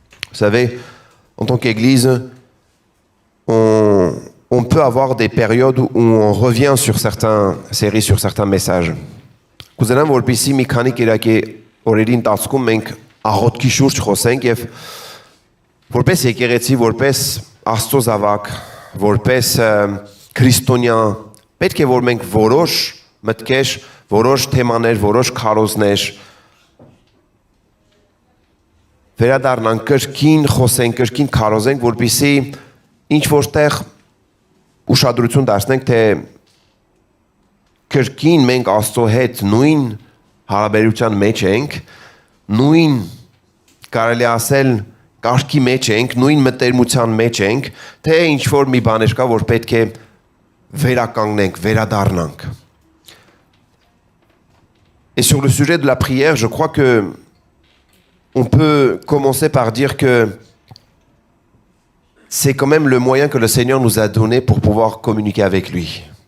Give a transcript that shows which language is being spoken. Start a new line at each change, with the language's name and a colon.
French: Vous savez, en tant qu'Église, on peut avoir des périodes où on revient sur certaines séries, sur certains messages.
Armenian: Կուզենամ որպեսզի մի քանի կիրակի օրերի ընթացքում մենք աղոթքի շուրջ խոսենք եւ որպես եկեղեցի, որպես Աստծո զավակ, որպես քրիստոնյա պետք է որ մենք որոշ մտքեր, որոշ թեմաներ, որոշ քարոզներ վերադառնանք, կրկին խոսենք, կրկին քարոզենք, որպեսզի ինչ որտեղ ուշադրություն դարձնենք, թե կրկին մենք Աստծո հետ նույն հարաբերության մեջ ենք, նույն կարելի ասել կարգի մեջ ենք, նույն մտերմության մեջ ենք, թե ինչ որ մի բաներ կա, որ պետք է վերականգնենք, վերադառնանք.
French: Et sur le sujet de la prière, je crois que on peut commencer par dire que c'est quand même le moyen que le Seigneur nous a donné pour pouvoir communiquer avec lui.